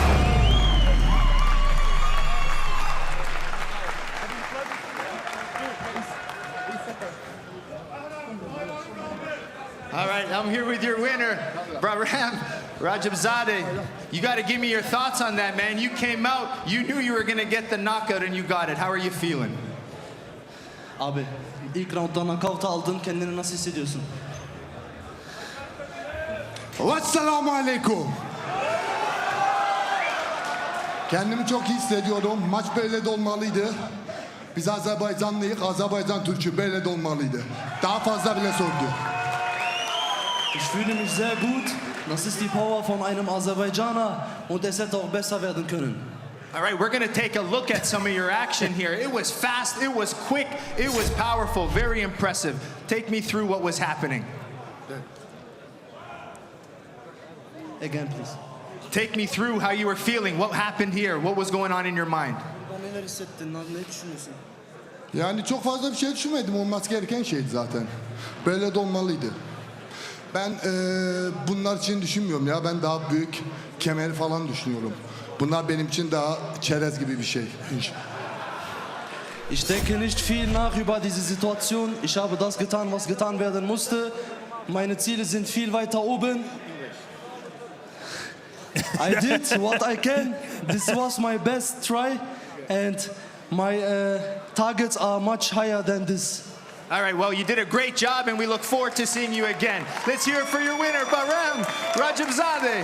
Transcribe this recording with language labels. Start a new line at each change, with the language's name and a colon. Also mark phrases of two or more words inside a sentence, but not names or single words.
English: All right, I'm here with your winner, Bahram Rajabzadeh. You got to give me your thoughts on that, man. You came out, you knew you were going to get the knockout, and you got it. How are you feeling?
Turkish: Abi, ilk rounddan knockout aldın. Kendini nasıl hissediyorsun? Vesselamu aleyküm. Kendimi çok iyi hissediyorum. Maç böyle de olmalıydı. Biz Azerbaycanlıyız. Azerbaycan Türk'ü böyle de olmalıydı. Daha fazla bile sordu.
German: Ich fühle mich sehr gut. Das ist die Power von einem Aserbaidschaner und es hätte auch besser werden können.
English: All right, we're going to take a look at some of your action here. It was fast, it was quick, it was powerful, very impressive. Take me through what was happening. Again, please. Take me through how you were feeling, what happened here, what was going on in your mind.
Turkish: Neler hissettin, ne düşünüyorsun? Yani çok fazla bir şey düşünmedim. Olması gereken şeydi zaten. Böyle de olmalıydı. Ben bunlar için düşünmüyorum ya. Ben daha büyük kemeri falan düşünüyorum. Bunlar benim için daha çerez gibi bir şey.
German: Ich denke nicht viel nach über diese Situation. Ich habe das getan, was getan werden musste. Meine Ziele sind viel weiter oben.
English: I did what I can. This was my best try. And my targets are much higher than this. All right, well, you did a great job, and we look forward to seeing you again. Let's hear it for your winner, Bahram Rajabzadeh.